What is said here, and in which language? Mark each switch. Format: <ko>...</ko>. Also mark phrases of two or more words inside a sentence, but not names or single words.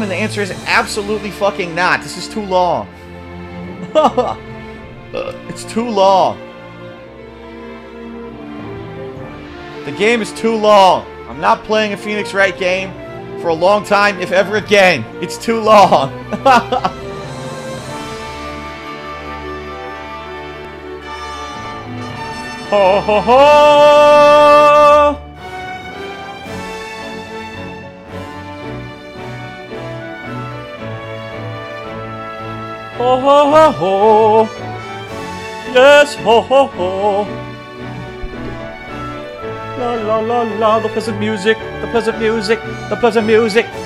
<en>And the answer is absolutely fucking not. This is too long. It's too long. The game is too long. I'm not playing a Phoenix Wright game for a long time, if ever again. It's too long. Ho ho ho! Ho ho ho ho! Yes, ho ho ho! La la la la! The pleasant music, the pleasant music, the pleasant music.</en>